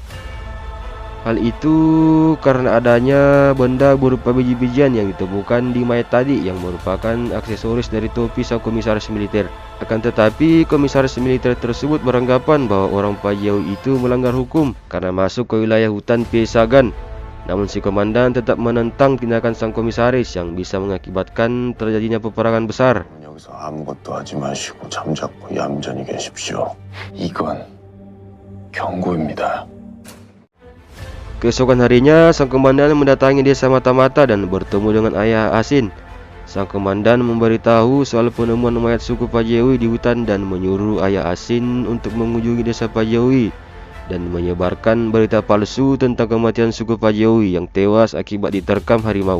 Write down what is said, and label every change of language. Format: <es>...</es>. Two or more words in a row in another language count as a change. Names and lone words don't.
<id>Hal itu karena adanya benda berupa biji-bijian yang ditemukan di mayat tadi yang merupakan aksesoris dari topi sang komisaris militer. Akan tetapi komisaris militer tersebut beranggapan bahwa orang Pajewi itu melanggar hukum karena masuk ke wilayah hutan Piesagan. Namun si komandan tetap menentang tindakan sang komisaris yang bisa mengakibatkan terjadinya peperangan besar.</id> <ko>여기서 아무것도 하지 마시고 잠자코 얌전히 계십시오. 이건 경고입니다.</ko> <id>Keesokan harinya, sang komandan mendatangi desa Mata-Mata dan bertemu dengan ayah Asin. Sang komandan memberitahu soal penemuan mayat suku Pajewi di hutan dan menyuruh ayah Asin untuk mengunjungi desa Pajewi dan menyebarkan berita palsu tentang kematian suku Pajewi yang tewas akibat diterkam harimau.</id>